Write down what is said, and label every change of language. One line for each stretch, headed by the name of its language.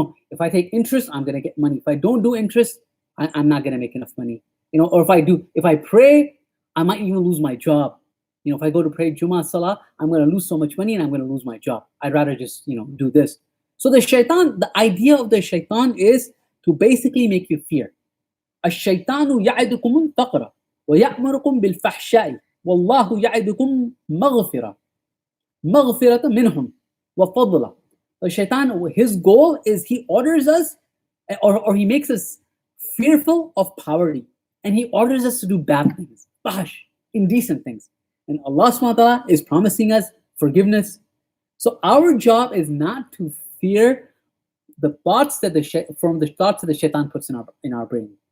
English: If I take interest, I'm going to get money. If I don't do interest, I'm not going to make enough money. Or if I pray, I might even lose my job. If I go to pray Jummah Salah, I'm going to lose so much money and I'm going to lose my job. I'd rather just, do this. So the idea of the shaitan is to basically make you fear.
Arabic: الشيطان يعدكم الفقر ويأمركم بالفحشاء والله يعدكم مغفرة منهم وفضلا.
English: The shaitan, his goal is he orders us or he makes us fearful of poverty and he orders us to do bad things, indecent things. And Allah subhanahu wa ta'ala is promising us forgiveness. So our job is not to fear the thoughts that the thoughts that the shaitan puts in our brain.